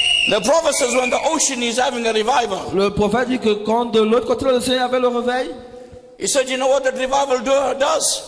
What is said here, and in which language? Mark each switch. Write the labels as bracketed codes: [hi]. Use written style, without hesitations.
[en] The prophet says when the ocean is having a revival, [fr] Le prophète dit que quand de l'autre côté de l'océan avait le réveil, [en] he said, you know what the revival does?